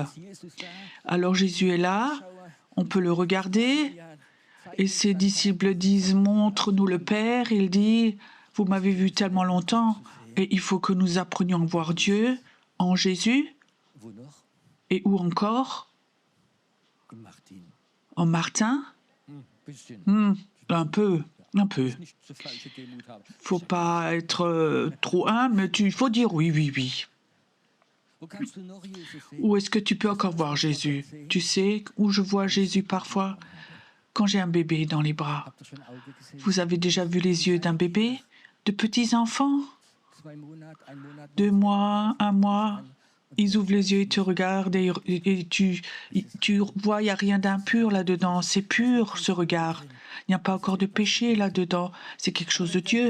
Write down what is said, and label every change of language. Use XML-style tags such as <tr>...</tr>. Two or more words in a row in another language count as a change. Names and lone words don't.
<fr>Alors Jésus est là, on peut le regarder, et ses disciples disent, montre-nous le Père. Il dit, vous m'avez vu tellement longtemps, et il faut que nous apprenions à voir Dieu en Jésus,</fr> <de>Wo noch?</de> <fr>et où encore?</fr> <de>In Martin.</de> <fr>En Martin?</fr> <de>Bisschen.</de> <fr>Un peu.</fr> <de>Nicht so falsche Demut haben.</de> <fr>Faut pas être trop humble, mais il faut dire oui.</fr> <de>Wo kannst du noch Jesus sehen?</de> <fr>Où est-ce que tu peux encore voir Jésus? Tu sais où je vois Jésus parfois? Quand j'ai un bébé dans les bras.</fr> <de>Habt ihr schon Auge gesehen?</de> <fr>Vous avez déjà vu les yeux d'un bébé? De petits enfants?</fr> <de>2 Monate, 1 Monat.</de> <fr>2 mois, 1 mois, ils ouvrent les yeux et te regardent et tu vois, il n'y a rien d'impur là-dedans. C'est pur, ce regard. Il n'y a pas encore de péché là-dedans. C'est quelque chose de Dieu.</fr>